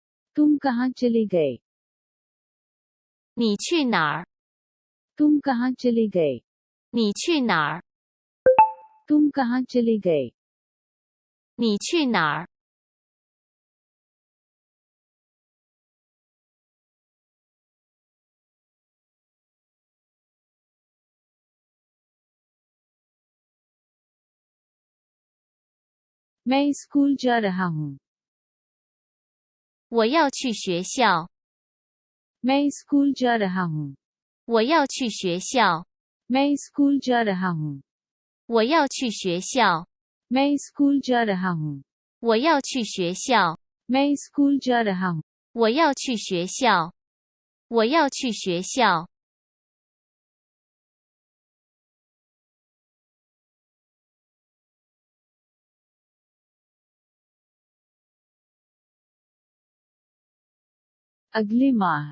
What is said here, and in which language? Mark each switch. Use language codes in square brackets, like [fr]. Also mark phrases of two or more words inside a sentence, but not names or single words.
[hi] तुम कहाँ चले गए? [zh] 你去哪儿？ [hi] तुम कहाँ चले गए? [zh] 你去哪儿？ [hi] तुम कहाँ चले गए? [zh] 你去哪儿？ [hi] मैं स्कूल जा रहा हूँ। [zh] 我要去学校。 [hi] मैं स्कूल जा रहा हूँ। [zh] 我要去学校。 [hi] मैं स्कूल जा रहा हूँ। [zh] 我要去学校。 [hi] मैं स्कूल जा रहा हूँ। [zh] 我要去学校。 [hi] मैं स्कूल जा रहा हूँ। [zh] 我要去学校。我要去学校。 [hi] अगले माह।